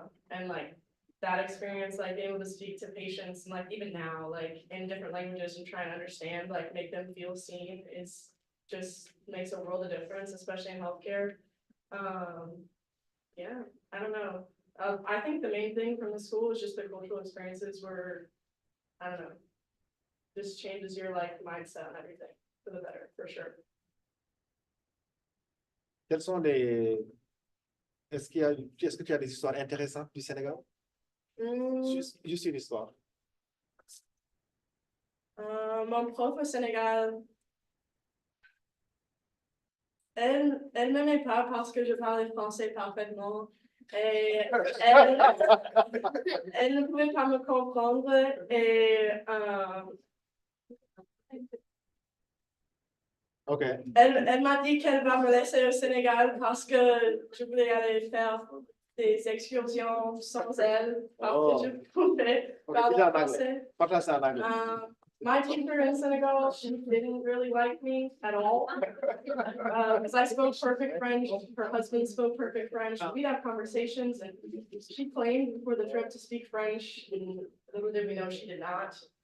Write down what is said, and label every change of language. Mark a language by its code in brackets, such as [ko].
[en] And like that experience, like being able to speak to patients and like even now, like in different languages and trying to understand, like make them feel seen is just makes a world of difference, especially in healthcare. Yeah, I don't know. I think the main thing from the school is just the cultural experiences were, I don't know, just changes your like mindset and everything for the better, for sure. [fr] Quels sont les... Est-ce que tu as des histoires intéressantes du Sénégal? Juste une histoire. Mon prof au Sénégal, elle m'aimait pas parce que je parlais français parfaitement. Et elle ne pouvait pas me comprendre et Ok. elle m'a dit qu'elle va me laisser au Sénégal parce que je voulais aller faire des excursions sans elle, parce que je pouvais parler français. Parle ça en anglais. [en] My teacher in Senegal, she didn't really like me at all. Because I spoke perfect French, her husband spoke perfect French. We'd have conversations and she claimed before the trip to speak French, and little did we know she did not.